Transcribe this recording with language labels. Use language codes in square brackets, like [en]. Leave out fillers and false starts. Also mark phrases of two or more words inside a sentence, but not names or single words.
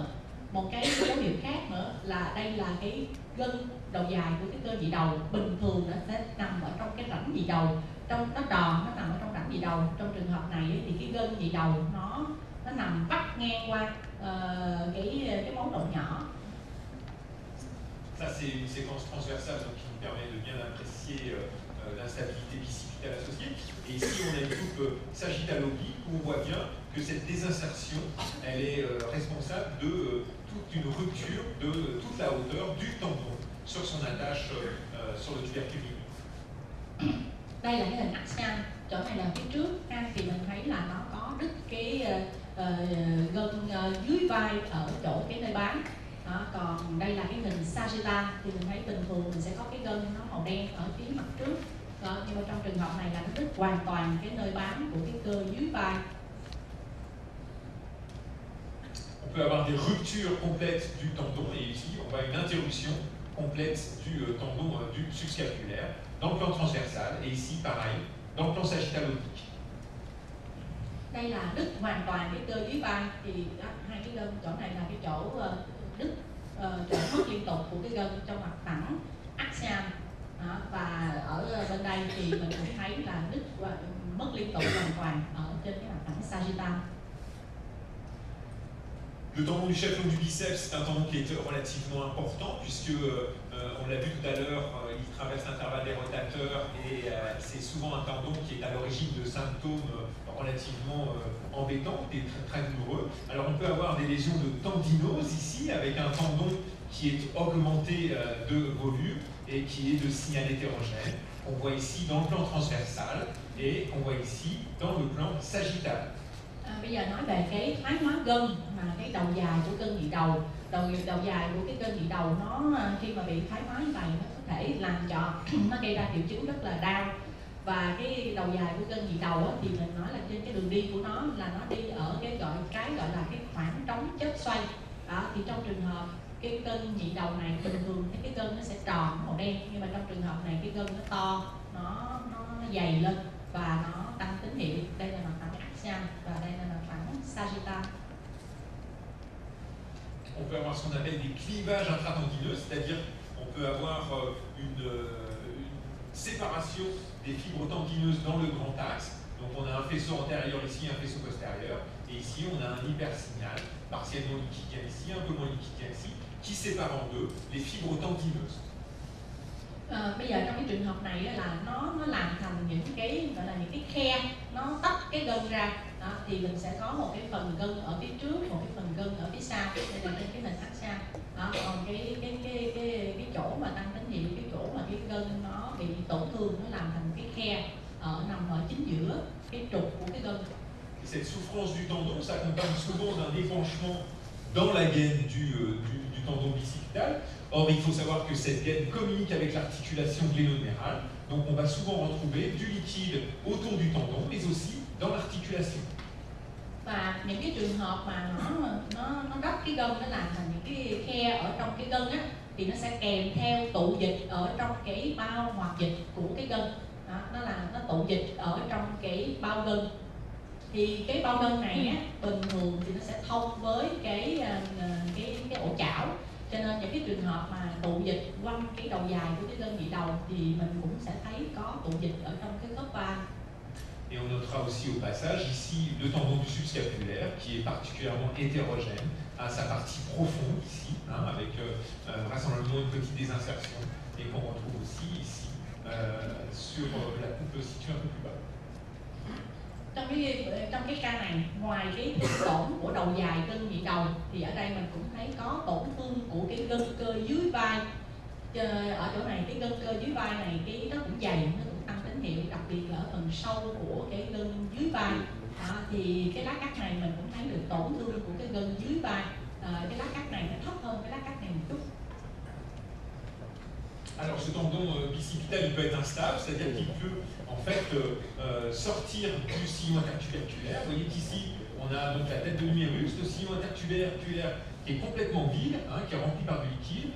[vi] Một cái dấu hiệu khác nữa là đây là cái gân đầu dài của cái cơ nhị đầu. Bình thường nó sẽ nằm ở trong cái rãnh nhị đầu, trong nó tròn, nó nằm ở trong rãnh nhị đầu. Trong trường hợp này thì cái gân nhị đầu nó nằm vắt ngang qua cái máu động nhỏ. [fr] Ça c'est une séquence transversale donc, qui nous permet de bien apprécier l'instabilité bicipitale associée. Et ici on a une coupe sagittalo-oblique où on voit bien que cette désinsertion elle est responsable de toute une rupture de toute la hauteur du tendon sur son attache sur le tubercule mineur. [vi] Đây là cái hình axial, chỗ này là phía trước thì mình thấy là nó có đứt cái gân dưới vai ở chỗ cái nơi bám. Đó, còn đây là cái hình sagittal thì mình thấy bình thường mình sẽ có cái gân nó màu đen ở phía mặt trước. Đó, nhưng mà trong trường hợp này là nó đứt hoàn toàn cái nơi bám của cái cơ dưới vai. [fr] On peut avoir des ruptures complètes du tendon, et ici on voit une interruption complète du tendon du subscapulaire dans le plan transversal, et ici pareil, dans le plan sagittal-oblique. [vi] Đây là đứt hoàn toàn cái cơ dưới vai, thì hai cái gân chỗ này là cái chỗ đứt, chỗ mất liên tục của cái gân trong mặt phẳng axial. Và ở bên đây thì mình cũng thấy là đứt mất liên tục hoàn toàn ở trên cái mặt phẳng sagittal. [fr] Le tendon du chaflon du biceps, c'est un tendon qui est relativement important puisque, on l'a vu tout à l'heure, il traverse l'intervalle des rotateurs et c'est souvent un tendon qui est à l'origine de symptômes relativement embêtants et très, très douloureux. Alors on peut avoir des lésions de tendinose ici avec un tendon qui est augmenté de volume et qui est de signal hétérogène, qu'on voit ici dans le plan transversal et qu'on voit ici dans le plan sagittal. [vi] Bây giờ nói về cái thoái hóa gân, mà cái đầu dài của gân nhị đầu, đầu dài của cái gân nhị đầu nó khi mà bị thoái hóa như vậy nó có thể làm cho nó gây ra triệu chứng rất là đau. Và cái đầu dài của gân nhị đầu thì mình nói là trên cái đường đi của nó là nó đi ở cái gọi là cái khoảng trống chớp xoay. Thì trong trường hợp cái gân nhị đầu này bình thường cái gân nó sẽ tròn màu đen, nhưng mà trong trường hợp này cái gân nó to, nó dày lên và nó tăng tín hiệu. Đây là mặt phẳng axial và đây là mặt phẳng sagittal. [fr] On peut avoir ce qu'on appelle des clivages intratendineux, c'est-à-dire on peut avoir une séparation des fibres tendineuses dans le grand axe. Donc on a un faisceau antérieur ici, un faisceau postérieur, et ici on a un hypersignal, partiellement liquidien ici, un peu moins liquidien ici, qui sépare en deux les fibres tendineuses. [vi] Bây giờ trong cái trường hợp này là nó làm thành những cái gọi là những cái khe, nó tách cái gân ra. Thì mình sẽ có một cái phần gân ở phía trước, một cái phần gân ở phía sau. Đây là trên cái hình axial. Còn cái chỗ mà tăng tín hiệu, cái chỗ mà cái gân nó bị tổn thương, nó làm thành cái khe nằm ở chính giữa cái trục của cái gân. [fr] Cette souffrance du tendon s'accompagne souvent d'un épanchement dans la gaine du tendon bicipital. Or, il faut savoir que cette gaine communique avec l'articulation glénodérale, donc on va souvent retrouver du liquide autour du tendon, mais aussi dans l'articulation. [vi] Và những cái trường hợp mà nó đắp cái gân, nó làm thành những cái khe ở trong cái gân á, thì nó sẽ kèm theo tụ dịch ở trong cái bao hoạt dịch của cái gân. Nó tụ dịch ở trong cái bao gân. Thì cái bao gân này á, bình thường thì nó sẽ thông với cái ổ chảo. Cho nên những cái trường hợp mà tụ dịch quanh cái đầu dài của cái gân nhị đầu thì mình cũng sẽ thấy có tụ dịch ở trong cái khớp vai. [fr] Et on notera aussi au passage ici le tendon du subscapulaire qui est particulièrement hétérogène à sa partie profonde ici, avec vraisemblablement une petite désinsertion et qu'on retrouve aussi ici sur la coupe située un peu plus bas. [vi] Trong cái ca này, ngoài cái tổn của đầu dài gân nhị đầu thì ở đây mình cũng thấy có tổn thương của cái gân cơ dưới vai. Ở chỗ này cái gân cơ dưới vai này nó cũng dày, nó cũng tăng tín hiệu, đặc biệt là ở phần sâu của cái gân dưới vai. Thì cái lá cắt này mình cũng thấy được tổn thương của cái gân dưới vai. Cái lá cắt này nó thấp hơn cái lá cắt này một chút. [fr] Alors ce tendon bicipital il peut être instable, c'est-à-dire qu'il peut en fait sortir du sillon intertuberculaire. Vous voyez qu'ici on a donc la tête de l'humérus, le sillon intertuberculaire qui est complètement vide, qui est rempli par du liquide.